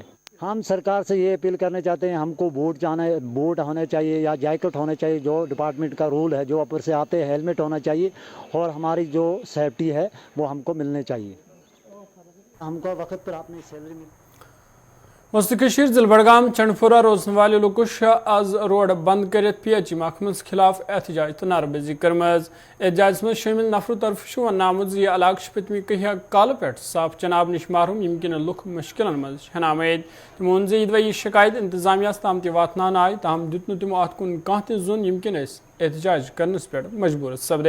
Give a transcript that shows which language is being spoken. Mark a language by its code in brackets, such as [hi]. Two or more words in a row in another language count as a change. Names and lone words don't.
[hi] हम सरकार से ये अपील करना चाहते हैं, हमको बूट होने चाहिए या जैकेट होने चाहिए, जो डिपार्टमेंट का रूल है, जो ऊपर से आते हैं हेलमेट होना चाहिए, और हमारी जो सेफ्टी है वो हमको मिलने चाहिए, हमको वक्त पर अपनी सैलरी मिल। [ks] मुस्तकशीर जिल बडगाम चंडपुरा रोजन वाले लोगों आज रोड बंद कर PH महकमस खिलाफ एहतजाज तो नारेबाजी कर्म। एहतजाज में शामिल नफरों तरफ वन आमुत यह इलाक पतमी कह काल पे साफ चनाब नश महरूम यमकिन लुक मुश्किल मज हनामेद। तमो वोन यह शिकायत इंतजामिया ताम तवातान आय, ताहम दुत तमो अत कुन कह जोन यमकिन एहतजाज करनस पे मजबूर सपदे।